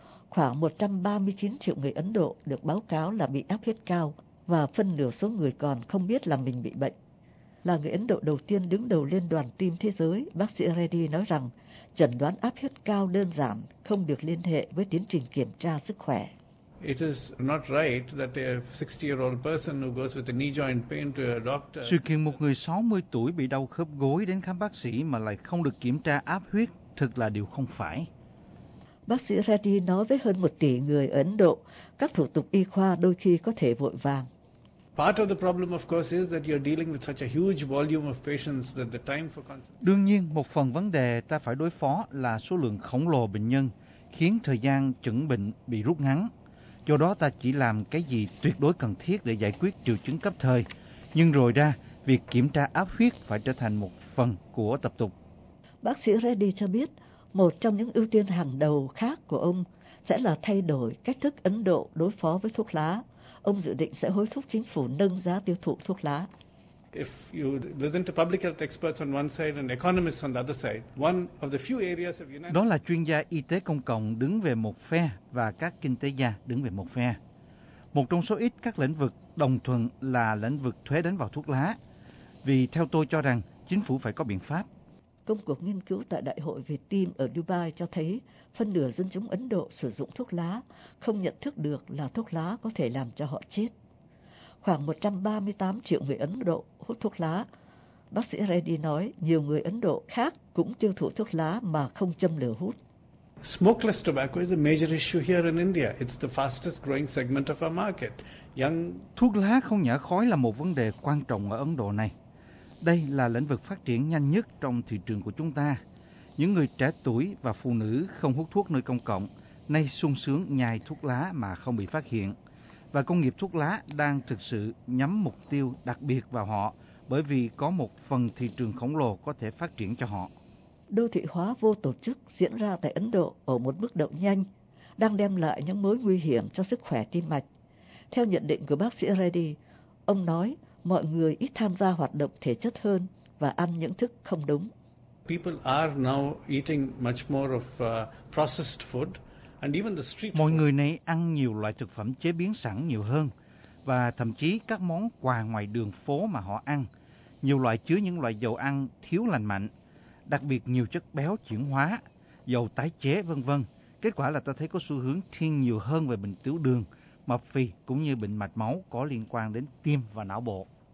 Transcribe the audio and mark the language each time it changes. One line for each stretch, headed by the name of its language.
Vietnamese: Khoảng 139 triệu người Ấn Độ được báo cáo là bị áp huyết cao, và phân nửa số người còn không biết là mình bị bệnh. Là người Ấn Độ đầu tiên đứng đầu Liên đoàn Tim Thế Giới, bác sĩ Reddy nói rằng chẩn đoán áp huyết cao đơn giản không được liên hệ với tiến trình kiểm tra sức khỏe.
English: It is not right that a 60-year-old person who goes with a knee joint pain to a doctor.
Vietnamese: Sự kiện một người 60 tuổi bị đau khớp gối đến khám bác sĩ mà lại không được kiểm tra áp huyết thực là điều không phải. Bác sĩ Reddy nói với hơn 1 tỷ người ở Ấn Độ, các thủ tục y khoa đôi khi có thể vội vàng.
English: Part of the problem, of course, is that you're dealing with such a huge volume of patients that the time for consultation.
Vietnamese: Đương nhiên, một phần vấn đề ta phải đối phó là số lượng khổng lồ bệnh nhân khiến thời gian chẩn bệnh bị rút ngắn. Do đó ta chỉ làm cái gì tuyệt đối cần thiết để giải quyết triệu chứng cấp thời. Nhưng rồi ra, việc kiểm tra áp huyết phải trở thành một phần của tập tục. Bác sĩ Reddy cho biết, một trong những ưu tiên hàng đầu khác của ông sẽ là thay đổi cách thức Ấn Độ đối phó với thuốc lá. Ông dự định sẽ hối thúc chính phủ nâng giá tiêu thụ thuốc lá.
English: If you listen to public health experts on one side and economists on the other side, one of the few areas of United.
Vietnamese: Đó là chuyên gia y tế công cộng đứng về một phe và các kinh tế gia đứng về một phe. Một trong số ít các lĩnh vực đồng thuận là lĩnh vực thuế đánh vào thuốc lá. Vì theo tôi cho rằng chính phủ phải có biện pháp. Công cuộc nghiên cứu tại Đại hội về tim ở Dubai cho thấy phân nửa dân chúng Ấn Độ sử dụng thuốc lá không nhận thức được là thuốc lá có thể làm cho họ chết. Khoảng 138 triệu người Ấn Độ hút thuốc lá. Bác sĩ Reddy nói nhiều người Ấn Độ khác cũng tiêu thụ thuốc lá mà không châm lửa hút.
English: Smokeless tobacco is a major issue here in India. It's the fastest growing segment of our market.
Vietnamese: Thuốc lá không nhả khói là một vấn đề quan trọng ở Ấn Độ này. Đây là lĩnh vực phát triển nhanh nhất trong thị trường của chúng ta. Những người trẻ tuổi và phụ nữ không hút thuốc nơi công cộng nay sung sướng nhai thuốc lá mà không bị phát hiện. Và công nghiệp thuốc lá đang thực sự nhắm mục tiêu đặc biệt vào họ bởi vì có một phần thị trường khổng lồ có thể phát triển cho họ. Đô thị hóa vô tổ chức diễn ra tại Ấn Độ ở một mức độ nhanh, đang đem lại những mối nguy hiểm cho sức khỏe tim mạch. Theo nhận định của bác sĩ Reddy, ông nói mọi người ít tham gia hoạt động thể chất hơn và ăn những thức không đúng.
English: People are now eating much more of processed food.
Vietnamese: Mọi người này ăn nhiều loại thực phẩm chế biến sẵn nhiều hơn, và thậm chí các món quà ngoài đường phố mà họ ăn, nhiều loại chứa những loại dầu ăn thiếu lành mạnh, đặc biệt nhiều chất béo chuyển hóa, dầu tái chế v.v. Kết quả là ta thấy có xu hướng thiên nhiều hơn về bệnh tiểu đường, mập phì cũng như bệnh mạch máu có liên quan đến tim và não bộ.